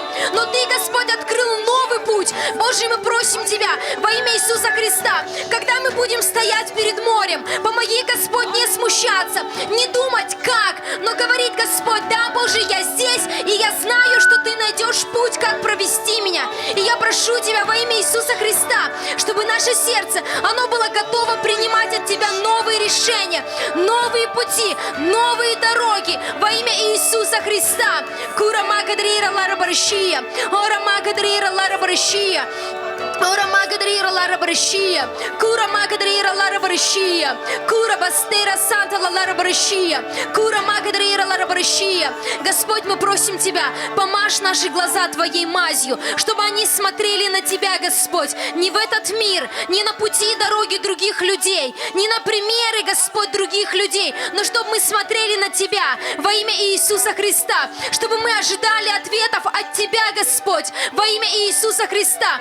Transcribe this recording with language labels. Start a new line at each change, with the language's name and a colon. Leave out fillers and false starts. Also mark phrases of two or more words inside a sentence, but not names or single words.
Russian: Но Ты, Господь, открыл новый путь. Боже, мы просим Тебя во имя Иисуса Христа, когда мы будем стоять перед морем, помоги, Господь, не смущаться, не думать, как, но говорит Господь: да, Боже, я здесь, и я знаю, что Ты найдешь путь, как провести меня. И я прошу Тебя во имя Иисуса Христа, чтобы наше сердце, оно было готово принимать от Тебя новые решения, новые пути, новые дороги во имя Иисуса Христа. Кура магадрира лара баршия, ора магадрира лара баршия. Ора магадрира лара баршия, кура магадрира лара баршия, кура бастера санта лара баршия, кура магадрира лара баршия. Господь, мы просим Тебя, помажь наши глаза Твоей мазью, чтобы они смотрели на Тебя, Господь, не в этот мир, не на пути и дороги других людей, не на примеры, Господь, других людей, но чтобы мы смотрели на Тебя во имя Иисуса Христа, чтобы мы ожидали ответов от Тебя, Господь, во имя Иисуса Христа.